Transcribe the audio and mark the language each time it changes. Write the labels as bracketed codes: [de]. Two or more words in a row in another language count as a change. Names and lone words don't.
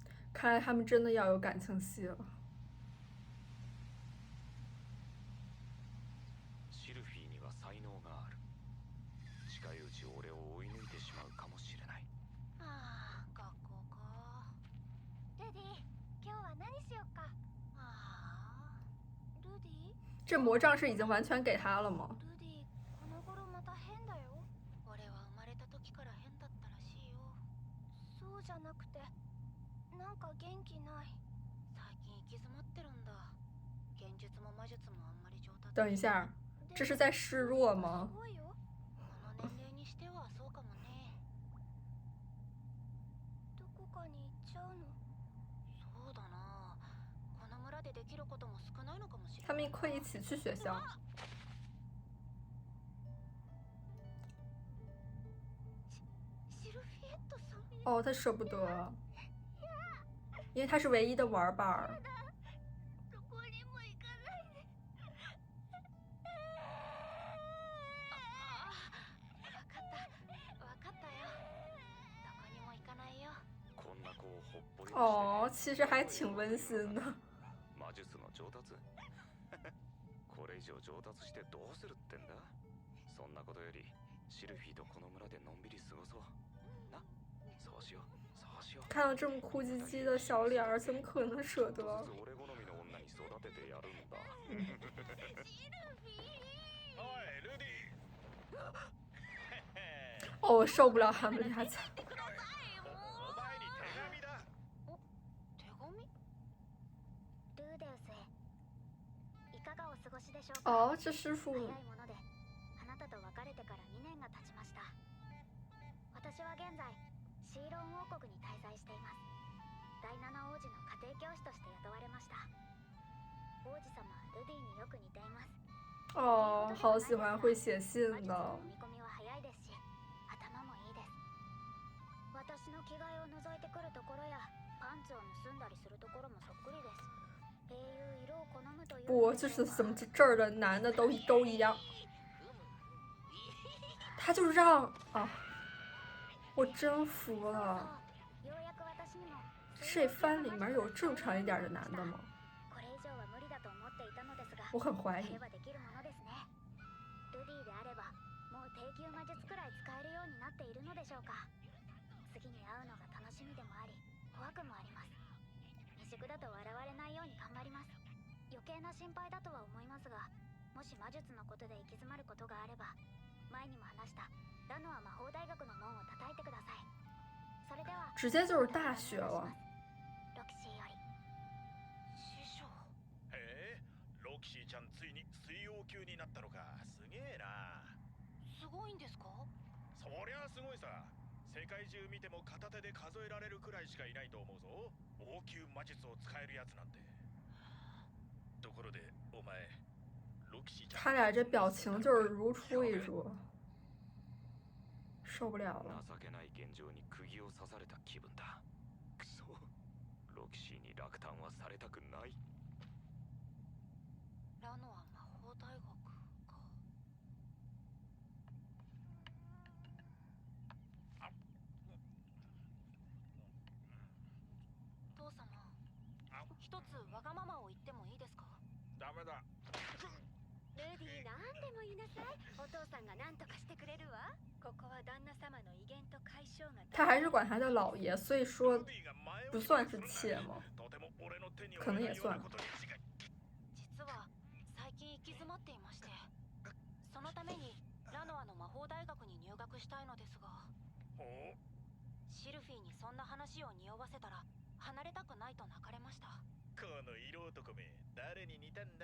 [zh] 看来他们真的要有感情戏了。 [ja] シルフィーには才能がある。近いうち俺を追い抜いてしまうかもしれない。ああ、学校か。ルディ、今日は何しよっか。ああ、ルディ [zh] 这魔杖是已经完全给他了吗？ [ja] ルディ、この頃また変だよ。俺は生まれた時から変だったらしいよ。そうじゃなくて、なんか元気ない。最近行き詰まってるんだ。現術も魔術もあんまり上達。 [zh] 等一下，这是在示弱吗？ [ja] すごいよ。この年齢にしてはそうかもね。どこかに行っちゃうの？そうだな。この村でできることも少ないのかもしれない。 [zh] 他们会一起去学校。 [ja] シルフィエットさん。 [zh] 哦，他舍不得，因为他是唯一的玩伴儿。 [ja] どこにも行かないで。わかったよ。どこにも行かないよ。こんな子をほっぽり [zh] 哦，其实还挺温馨的。 [ja] 魔術の上達これ以上上達してどうするってんだ。そんなことよりシルフィーとこの村でのんびり過ごそうな。そうしようそうしよう。 [zh] 看到这么哭唧唧的小脸儿，怎么可能舍得？ [ja] 俺好みの女に育ててやるんだ。おいルディ [zh] 哦，我受不了他们俩在。 [ja] お前に手紙だ。手紙？ルーデウスへ。いかがお過ごしでしょうか。 [zh] 哦，这师傅 [ja] 早いもので、あなたと別れてから2年が経ちました。私は現在シーロン王国に滞在しています。第7王子の家庭教師として雇われました。王子様はルディによく似ています。 [zh] 哦，好喜欢会写信 [ja] 魔術 [zh] 的。 [ja] の見込みは早いですし、頭もいいです。私の着替えを覗いてくるところやパンツを盗んだりするところもそっくりです。英雄色を好むという [zh] 不，就是怎么这儿的男的都一样。他就让啊，我真服了。 [ja] ようやく私にも [zh] 这番里面有正常一点的男的吗？ [ja] これ以上は無理だと思っていたのですが、 [zh] 我很怀疑 [ja] やれ。ばできるものですね。ルディであればもう低級魔術くらい使えるようになっているのでしょうか。次に会うのが楽しみでもあり怖くもあります。未熟だと笑われないように頑張ります。余計な心配だとは思いますが、もし魔術のことで行き詰まることがあれば、前にも話したラノア魔法大学の門を叩いてください。それでは [zh] 直接就是大学了。 [ja] ロキシーより。師匠。へえ、ロキシーちゃんついに水曜級になったのか。すげえな。すごいんですか？そりゃすごいさ。世界中見ても片手で数えられるくらいしかいないと思うぞ。王級魔術を使えるやつなんて。ところでお前ロキシーちゃん。 [zh] 他俩这表情就是如出一辙，受不了了。 [ja] 情けない現状に釘を刺された気分だ。くそ、ロキシーに落胆はされたくない。ラノア魔法大学か。父様、一つわがままを言ってもいいですか？ダメだ。ルディ、何でも言いなさい。お父さんが何とかしてくれるわ。ここは旦那様の威厳と解消が。 [zh] 他还是管他叫老爷，所以说不算是妾吗？可能也算。 [ja] 実は最近行き詰まっていまして、そのためにラノアの魔法大学に入学したいのですが、シルフィーにそんな話を匂わせたら離れたくないと泣かれました。この色男め、誰に似たんだ？